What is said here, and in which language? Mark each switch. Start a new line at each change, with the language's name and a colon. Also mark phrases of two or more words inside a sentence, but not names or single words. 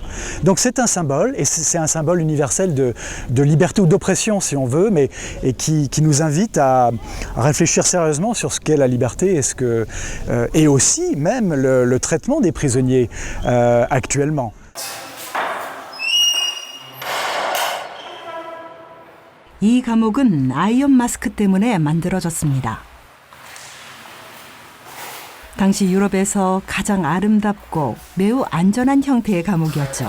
French: Donc c'est un symbole, et c'est un symbole universel de liberté ou d'oppression si on veut, mais et qui nous invite à réfléchir sérieusement sur ce qu'est la liberté et aussi même le traitement des prisonniers actuellement.
Korean: 이 감옥은 아이언 마스크 때문에 만들어졌습니다. 당시 유럽에서 가장 아름답고 매우 안전한 형태의 감옥이었죠.